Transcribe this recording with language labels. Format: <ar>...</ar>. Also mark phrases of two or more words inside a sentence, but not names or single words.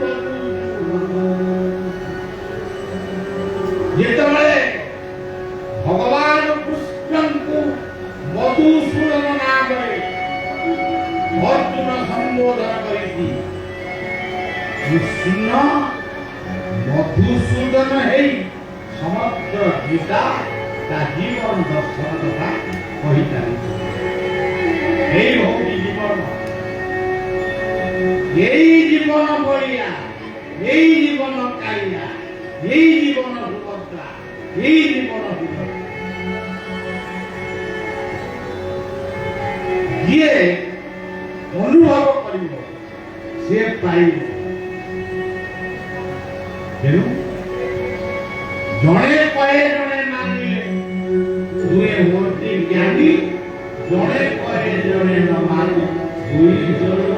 <or>ଯେତେବେଳେ ଭଗବାନ କୃଷ୍ଣଙ୍କୁ ମଧୁସୂଦନ ନାମରେ ଅର୍ଜୁନ ସମ୍ବୋଧନ କରିଛି କୃଷ୍ଣ ମଧୁସୂଦନ ହେଇ ସମଗ୍ର ଗୀତା ତା ଜୀବନ ଦର୍ଶନ କଥା କହିଚାଲିଛି ଏଇ ହଉଛି ଜୀବନ ଏଇ ଜୀବନ ବଳିଆ ଏଇ ଜୀବନ କାଳିଆ ଏଇ ଜୀବନ ସୁଭଦ୍ରା ଏଇ ଜୀବନ ଯିଏ ଅନୁଭବ କରିବ ସେ ପାଇବ ତେଣୁ ଜଣେ କହେ ଜଣେ ମାନିଲେ ଦୁହେଁ ହୁଅନ୍ତି ଜ୍ଞାନୀ ଜଣେ କହେ ଜଣେ ନ ମାନି ଦୁଇ ଜଣ</or>